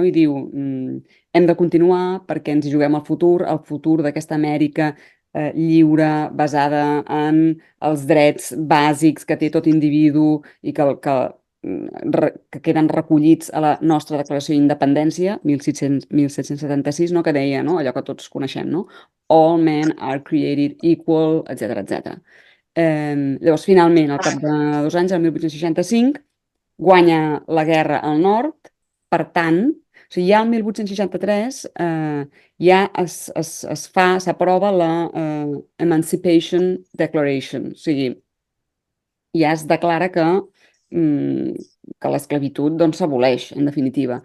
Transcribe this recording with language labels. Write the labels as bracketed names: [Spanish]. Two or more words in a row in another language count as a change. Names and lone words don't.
[Catalan] I diu, hem de continuar perquè ens hi juguem el futur d'aquesta Amèrica lliure, basada en els drets bàsics que té tot individu i que queden recollits a la nostra Declaració d'Independència, 1776, no? Que deia, no? Allò que tots coneixem, no? [English] All men are created equal, [Catalan] etc etc. Llavors, finalment, al cap de 2 anys, el 1865, guanya la guerra al nord, per tant, o sigui, ja el 1863 ja s'aprova la [English] Emancipation Declaration, [Catalan] o sigui, ja es declara que l'esclavitud doncs s'aboleix, en definitiva.